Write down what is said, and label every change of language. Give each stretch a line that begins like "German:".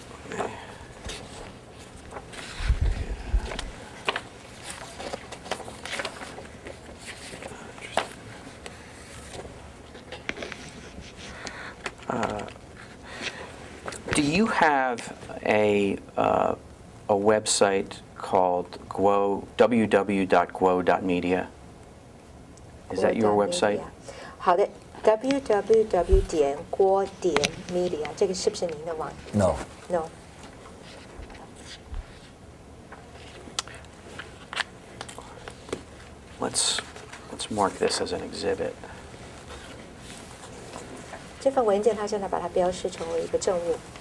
English: Let me- Do you have a website called www.guo.media? Is that your website?
Chinese: 好的 ，www 点郭点 media 这个是不是您的网站
English: No. No。 Let's mark this as an exhibit.
Chinese: 这份文件它现在把它标示成为一个证物。